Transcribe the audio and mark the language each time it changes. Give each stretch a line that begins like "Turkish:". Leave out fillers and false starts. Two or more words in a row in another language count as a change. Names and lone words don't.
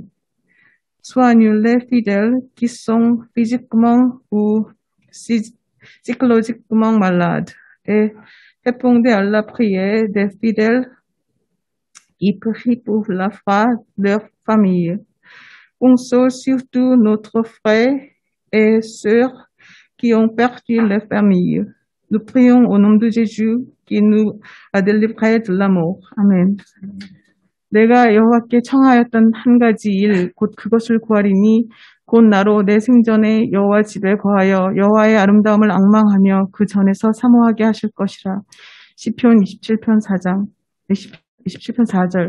French: Soigne les fidèles qui sont physiquement ou psychologiquement malades et répondez à la prière des fidèles qui prient pour la foi de leur famille. Console surtout notre frère et sœurs qui ont perdu leur famille. Nous prions au nom de Jésus qui nous a délivrés de la mort.
Korean: 아멘. 내가 여호와께 청하였던 한 가지 일, 곧 그것을 구하리니 곧 나로 내 생전에 여호와 집에 거하여 여호와의 아름다움을 앙망하며 그 전에서 사모하게 하실 것이라. 시편 27편 4장, 27편 4절.